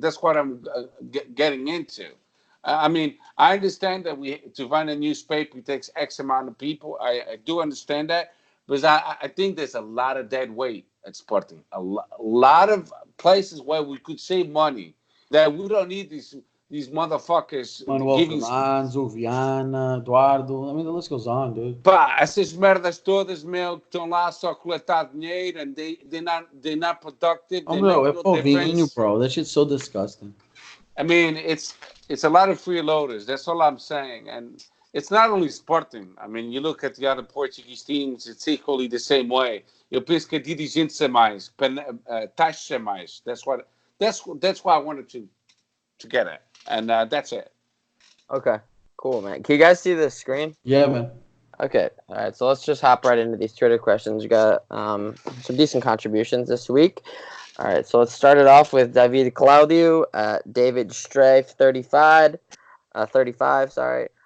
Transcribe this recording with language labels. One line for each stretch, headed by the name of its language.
English: That's what I'm getting into. I mean, I understand that to run a newspaper it takes X amount of people. I do understand that, but I think there's a lot of dead weight at Sporting. A lot of places where we could save money that we don't need these motherfuckers giving Viana, Eduardo. I mean, the list goes on, dude.
Portuguese: Pá, essas merdas todas, meu, que estão lá só a coletar dinheiro
English: and they're not productive. Oh, no,
Portuguese: é povinho,
English: bro. That shit's so disgusting. I mean, it's a lot of freeloaders. That's all I'm saying. And it's not only Sporting. I mean, you look at the other Portuguese teams, it's equally the same way.
Portuguese: Eu penso que a dirigência é mais, taxa é mais.
English: That's what I wanted to get at. And that's it. Okay, Cool, man. Can you guys see the screen? Yeah, man. Okay. All right. So let's just hop right into these Twitter questions. We got some decent contributions this week. All right. So let's start it off with David Claudio, David Strafe, 35. 35. Sorry.